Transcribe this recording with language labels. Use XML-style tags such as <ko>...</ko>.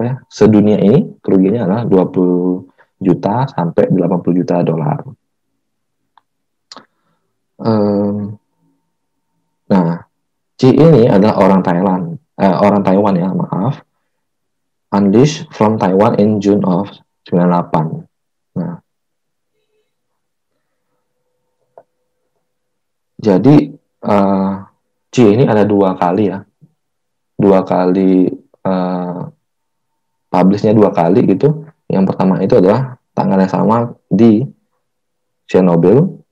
<id>Sedunia ini kerugiannya adalah 20 juta sampai 80 juta dolar. Nah, C ini adalah orang Taiwan ya, maaf.</id> <en>Unleashed from Taiwan in June of 98.</en> <id>Nah, jadi C ini ada dua kali ya, publishnya dua kali gitu. Yang pertama itu adalah tanggal yang sama di Chernobyl.</id>